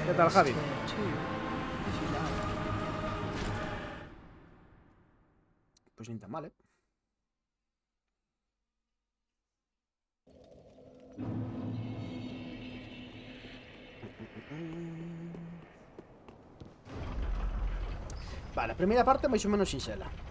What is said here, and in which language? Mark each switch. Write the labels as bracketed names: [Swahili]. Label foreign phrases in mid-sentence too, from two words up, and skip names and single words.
[Spanish] ¿Qué tal, [English] rest [Spanish] Javi? [English] here too, if you like. [Spanish] Pues ni tan mal, ¿eh? [Galician] Vale, a primeira parte máis ou menos sinxela.